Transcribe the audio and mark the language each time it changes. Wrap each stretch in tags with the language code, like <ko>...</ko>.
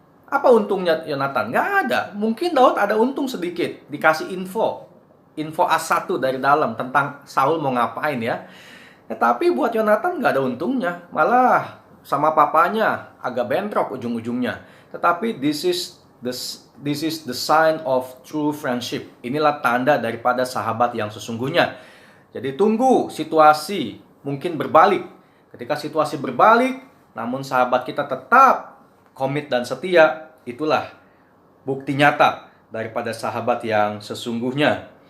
<id>Apa untungnya Yonatan? Nggak ada. Mungkin Daud ada untung sedikit. Dikasih info A1 dari dalam tentang Saul mau ngapain ya. Tetapi buat Yonatan nggak ada untungnya. Malah sama papanya agak bentrok ujung-ujungnya. Tetapi</id> <en>this is the sign of true friendship.</en> <id>Inilah tanda daripada sahabat yang sesungguhnya. Jadi tunggu situasi mungkin berbalik. Ketika situasi berbalik, namun sahabat kita tetap komit dan setia, itulah bukti nyata daripada sahabat yang sesungguhnya.</id>